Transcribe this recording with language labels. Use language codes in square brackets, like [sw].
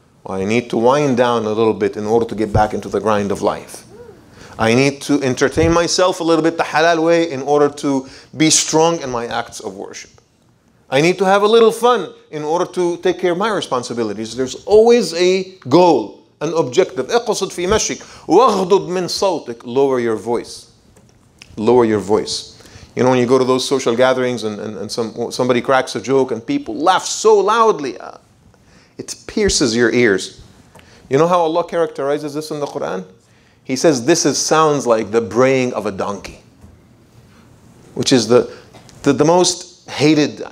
[en] Well, I need to wind down a little bit in order to get back into the grind of life. I need to entertain myself a little bit the halal way in order to be strong in my acts of worship. I need to have a little fun in order to take care of my responsibilities. There's always a goal, an objective. [ar] اقصد في مشيك واغضض من صوتك. [en] Lower your voice. Lower your voice. You know, when you go to those social gatherings and somebody cracks a joke and people laugh so loudly, it pierces your ears. You know how Allah characterizes this in the Quran? He says this sounds like the braying of a donkey, which is the most hated.